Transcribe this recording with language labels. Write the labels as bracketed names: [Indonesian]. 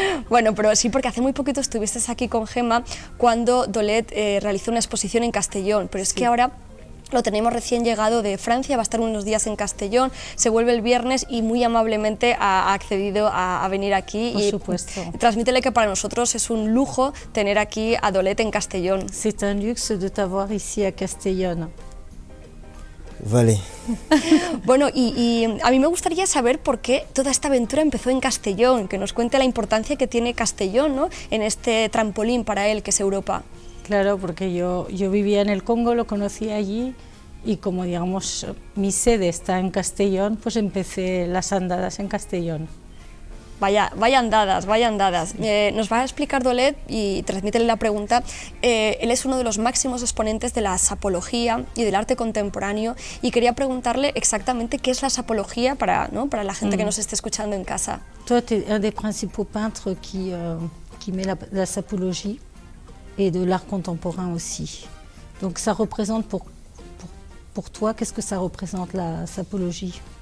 [Spanish] Bueno, pero sí, porque hace muy poquito estuviste aquí con Gemma cuando Dolet realizó una exposición en Castellón, pero es que ahora lo tenemos recién llegado de Francia, va a estar unos días en Castellón, se vuelve el viernes y muy amablemente ha accedido a venir aquí. Por y supuesto. Transmítele que para nosotros es un lujo tener aquí a Dolet en Castellón. [French] C'est un luxe de t'avoir ici à Castellón. [Spanish] Vale. Bueno, y a mí me gustaría saber por qué toda esta aventura empezó en Castellón, que nos cuente la importancia que tiene Castellón, ¿no?, en este trampolín para él que es Europa. Claro, porque yo vivía en el Congo, lo conocí allí y como digamos mi sede está en Castellón, pues empecé las andadas en Castellón. Vaya andadas, vaya andadas. Nos va a explicar Dolet y transmítele la pregunta. Él es uno de los máximos exponentes de la sapología y del arte contemporáneo y quería preguntarle exactamente qué es la sapología para la gente que nos esté escuchando en casa. [French] Toi, tu es un des principaux peintres qui met la sapologie et de l'art contemporain aussi. Donc ça représente pour toi, qu'est-ce que ça représente la sapologie?